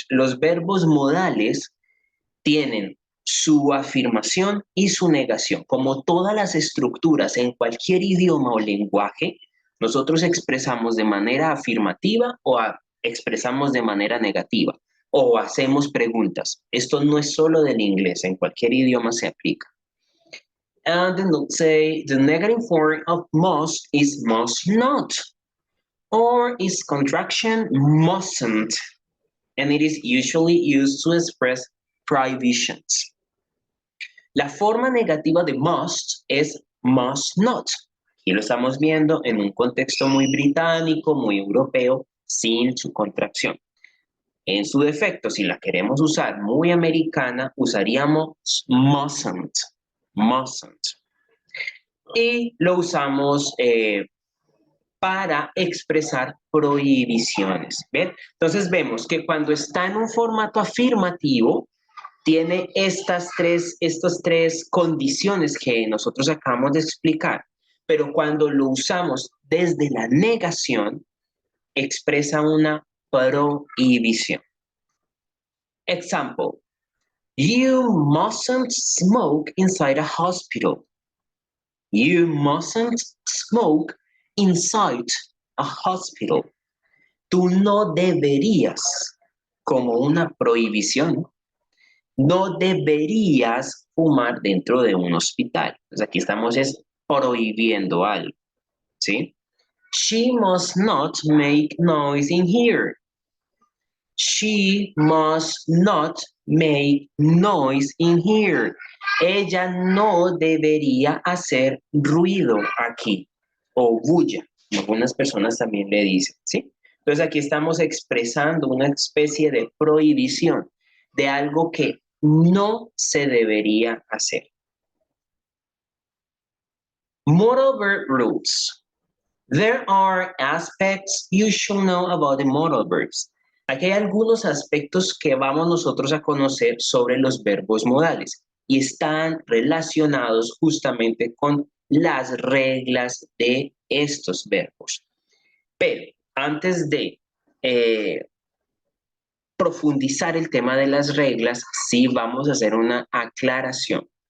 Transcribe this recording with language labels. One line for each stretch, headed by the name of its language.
Spanish: Los verbos modales tienen su afirmación y su negación. Como todas las estructuras en cualquier idioma o lenguaje, nosotros expresamos de manera afirmativa o expresamos de manera negativa o hacemos preguntas. Esto no es solo del inglés, en cualquier idioma se aplica.
English: And the note say the negative form of must is must not, or its contraction mustn't, and it is usually used to express prohibitions.
Spanish: La forma negativa de must es must not. Aquí lo estamos viendo en un contexto muy británico, muy europeo, sin su contracción. En su defecto, si la queremos usar muy americana, usaríamos mustn't. Mustn't. Y lo usamos para expresar prohibiciones. ¿Ven? Entonces vemos que cuando está en un formato afirmativo, tiene estas tres condiciones que nosotros acabamos de explicar, pero cuando lo usamos desde la negación, expresa una prohibición.
English: Example, you mustn't smoke inside a hospital. You mustn't smoke inside a hospital.
Spanish: Tú no deberías, como una prohibición, no deberías fumar dentro de un hospital. Entonces aquí estamos prohibiendo algo, ¿sí?
English: She must not make noise in here. She must not make noise in here.
Spanish: Ella no debería hacer ruido aquí o bulla. Algunas personas también le dicen, ¿sí? Entonces aquí estamos expresando una especie de prohibición de algo que no se debería hacer.
English: Modal verb rules. There are aspects you should know about the modal verbs.
Spanish: Aquí hay algunos aspectos que vamos nosotros a conocer sobre los verbos modales y están relacionados justamente con las reglas de estos verbos. Pero antes de profundizar el tema de las reglas, sí vamos a hacer una aclaración.